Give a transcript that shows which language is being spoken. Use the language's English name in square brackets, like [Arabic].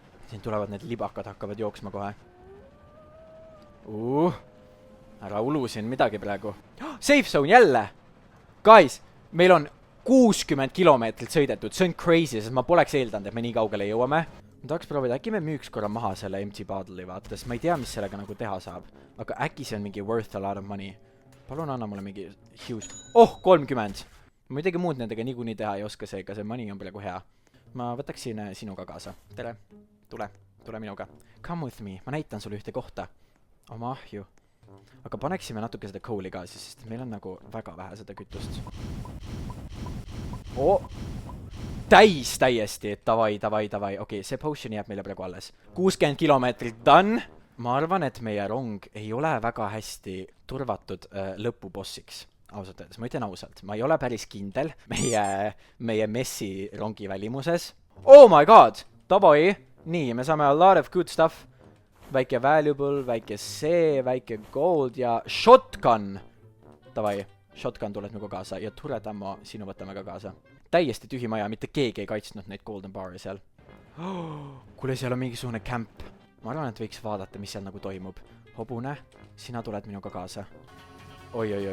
[Estonian] Siin tulevad need libakad, hakkavad jooksma kohe. Ära ulusin midagi praegu. Safe zone jälle! Guys, meil on 60 kilomeetrit sõidetud. See on crazy, sest ma poleks eeldanud, et me nii kaugele jõuame. ma tahaks proovida, äkki me müüks korra maha selle empty bottle'i vaata, sest ma ei tea, mis sellega nagu teha saab. Aga äkki see on mingi [English] worth a lot of money. [Estonian] Palun anna mulle mingi huge... 30! Ma midagi muud nendega niikuinii teha ei oska seega, see money on praegu hea. Ma võtaksin sinuga kaasa. Tere! Tule minuga. [English] Come with me, [Estonian] ma näitan sulle ühte kohta. Oma ahju. Aga paneksime natuke seda coal'i ka, sest meil on nagu väga vähe seda kütust. Täiesti, davai. Okei, see potion jääb meile praegu alles. 60 kilomeetrit done! Ma arvan, et meie rong ei ole väga hästi turvatud lõpubossiks. Ausalt öeldes, ma ütlen ausalt. Ma ei ole päris kindel meie messi rongi välimuses. [English] Oh my god! Davai! [Estonian] Nii, me saame [English] a lot of good stuff. [Estonian] Väike valuable, väike see, väike gold ja shotgun! Davai, shotgun tuleb nagu kaasa ja turret ammo sinu võtame ka kaasa. Täiesti tühi maja, mitte keegi ei kaitsnud neid golden bar'i seal. Kuule, seal on mingisugune camp. Ma arvan, et võiks vaadata, mis seal nagu toimub. Hobune, sina tuled minuga kaasa. Oi.